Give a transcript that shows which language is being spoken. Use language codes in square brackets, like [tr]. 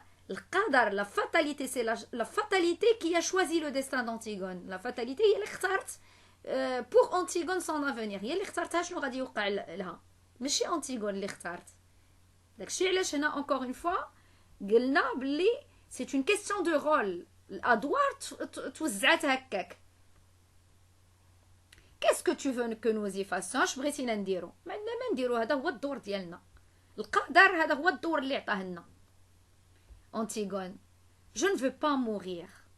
[fr] القدر la fatalité c'est la fatalité qui a choisi le destin d'Antigone. La fatalité [ar] هي اللي اختارت [fr] pour Antigone son avenir. [ar] هي اللي اختارتها شنو غادي يوقع لها ماشي أنتيغون اللي اختارت. داكشي علاش هنا [fr] encore une fois [ar] قلنا بلي [fr] c'est une question de rôle. [ar] الادوار توزعت هكاك. [fr] qu'est-ce que tu veux que nous y fassions [ar] اش بغيتينا نديرو ما عندنا ما نديرو هذا هو الدور ديالنا القدر هذا هو الدور اللي عطاه لنا Antigone [fr] je ne veux pas mourir